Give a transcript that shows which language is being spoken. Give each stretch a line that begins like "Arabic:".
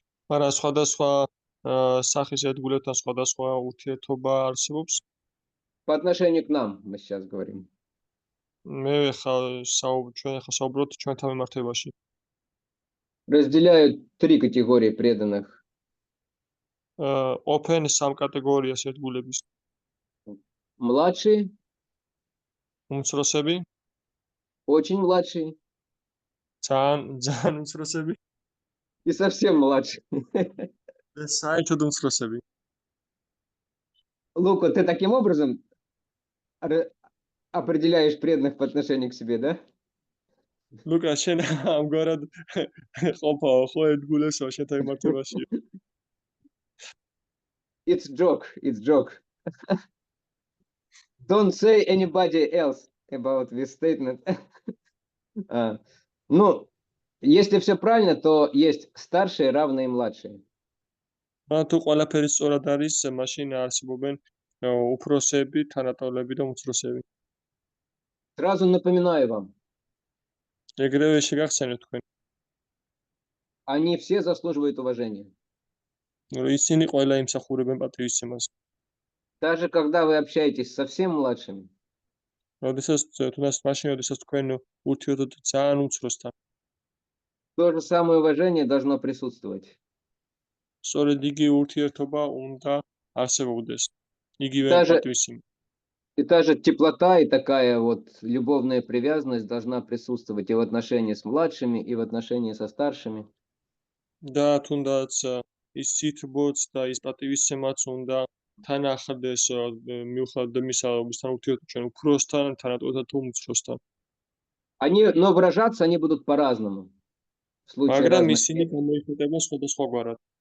Georgian: მაგრამ სხვადასხვა სახის ერთგულებთან სხვადასხვა ურთიერთობა არსებობს.
Russian: По отношению к нам мы сейчас говорим.
Georgian: მე ჩვენ ახლა საუბრობთ ჩვენთან მიმართებაში.
Russian: Разделяют три категории преданных.
Georgian: ყოფენ სამ კატეგორიას ერთგულების.
Russian: Младшие,
Georgian: უმცროსები,
Russian: очень младшие
Georgian: ძალიან უმცროსები
Russian: и совсем младшие.
Georgian: და საერთოდ უმცროსები.
Russian: Лука, ты таким образом определяешь преданных по отношению к себе, да?
Georgian: ლუკა, შენ ამგვარად ყოფაო ხო ერთგულესო შენთან მიმართებაში.
English: It's joke. Don't say anybody else about this statement.
Russian: Ну, если все правильно, то есть старшие, равные младшие.
Georgian: თუ ყველაფერი სწორად არის, მაშინ არსებობენ უფროსები, თანატოლები და უმცროსები.
Russian: Сразу напоминаю вам,
Georgian: ეგრევე შეგახსენებთ თქვენ,
Russian: они все заслуживают уважения.
Georgian: რომ ისინი ყველა იმსახურებენ პატრიოტიზმს.
Russian: Даже когда вы общаетесь с совсем младшими,
Georgian: როდესაც თუნდაც მაშინ, როდესაც თქვენ ურთიერთობთ ძალიან უმცროსთან,
Russian: то же самое уважение должно присутствовать.
Georgian: სწორედ იგივე ურთიერთობა უნდა არსებობდეს. იგივე
Russian: Даже-
Georgian: პატრიოტიზმი.
Russian: И та же теплота и такая вот любовная привязанность должна присутствовать и в отношении с младшими, и в отношении со старшими.
Georgian: და თუნდაც ის სითბოც და ის პატრიოტიზმაც უნდა თან ახლდეს მიუხედავად იმისა, რომლისთან ურთიერთობთ ჩვენ უფროსთან, თანატოლთან თუ უმცროსთან.
Russian: Но выражаться они будут по-разному. В случае
Georgian: მაგრამ
Russian: разных
Georgian: ისინი გამოიხატება სხვადასხვაგვარად.